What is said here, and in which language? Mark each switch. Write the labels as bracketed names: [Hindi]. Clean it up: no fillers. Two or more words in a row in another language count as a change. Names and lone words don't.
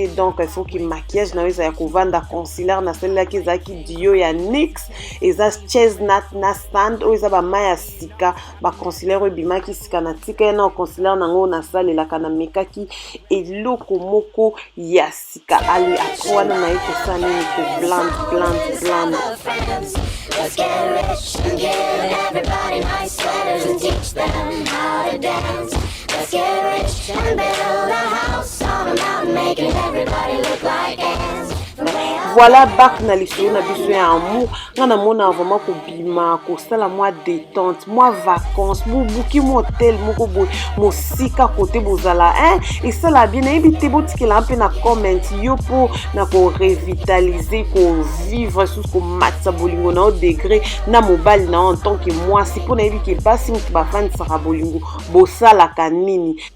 [French] Donc il faut que [Lingala] maquillage na yo ezala kovanda concealer nasalelaki ezalaki dio ya NYX eza chestnut na stand oyo eza bama ya sika baconcealer oyo ebimaki sika na tika ye na concealer nango nasalelaka na mekaki eloko moko ya sika. Ale après wana naye kosala nini ko bland. [English] Let's get rich and give everybody nice sweaters and teach them how to dance. Let's get rich and build a house on a mountain, making everybody look like ants. [Lingala] Voilà, bac na lisolo na biso ya amour nga namona vraiment kobima kosala mwa détente mwa vacances bobuki mo hotel moko boye mosika kote bozala esala bien nayebi te botikela mpe na comment yo mpo na korevitalize kovivre susu komatisa bolingo na yo degré na mobali na yo [French] en tant que [Lingala] mwasi mpo nayebi ke basi moto bafandisaka bolingo bosalaka nini.